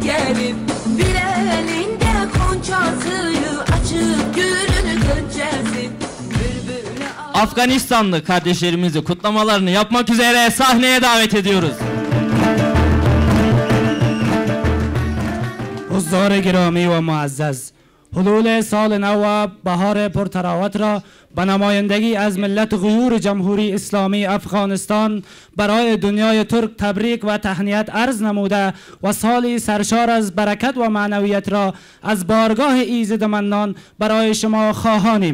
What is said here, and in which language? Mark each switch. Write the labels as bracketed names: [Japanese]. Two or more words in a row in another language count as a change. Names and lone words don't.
[Turkish] ellerim, bir elinde konçasıyı, açık gülünü gönçesi. Afganistanlı kardeşlerimizi kutlamalarını yapmak üzere sahneye davet ediyoruz. [Persian] حضار گرامی و معزز، حلول سال نو و بهار پرتراوت را به نمایندگی از ملت غیور جمهوری اسلامی افغانستان برای دنیای ترک تبریک و تهنیت عرض نموده و سالی سرشار از برکت و معنویت را از بارگاه ایزد منان برای شما خواهانیم.